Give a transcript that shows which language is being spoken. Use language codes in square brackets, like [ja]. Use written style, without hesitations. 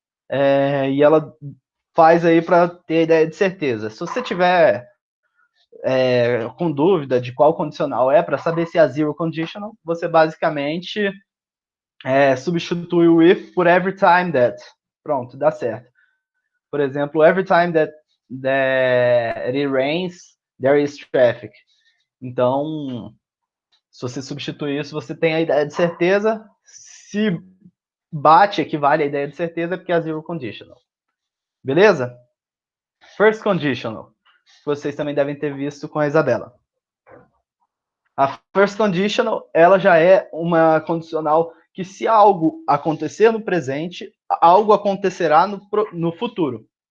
[pt] E ela faz aí para ter a ideia de certeza. Se você tiver com dúvida de qual condicional é, para saber se é a zero conditional, você basicamente substitui o if por [en] every time that. [pt] Pronto, dá certo. Por exemplo, [en] every time that it rains, there is traffic. [pt] Então, se você substituir isso, você tem a ideia de certeza. Se bate, equivale à ideia de certeza, porque é a zero conditional. Beleza? First conditional. Vocês também devem ter visto com a Isabela. A first conditional, ela já é uma condicional que se algo acontecer no presente, algo acontecerá no futuro.